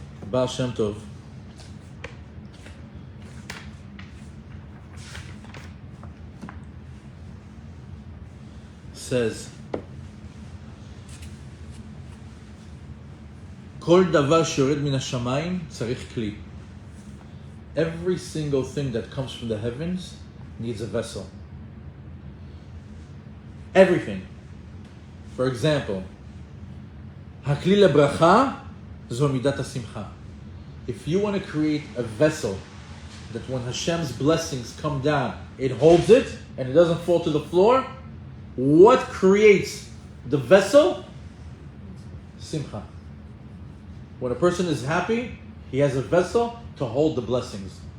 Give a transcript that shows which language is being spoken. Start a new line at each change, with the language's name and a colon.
Hebrew: Baal Shem Tov says, כל דבר שיורד מן השמיים צריך כלי.
English: Every single thing that comes from the heavens needs a vessel. Everything. For example,
Hebrew: הכלי לברכה זו מידת השמחה.
English: If you want to create a vessel that when Hashem's blessings come down, it holds it and it doesn't fall to the floor, what creates the vessel? Simcha. When a person is happy, he has a vessel to hold the blessings.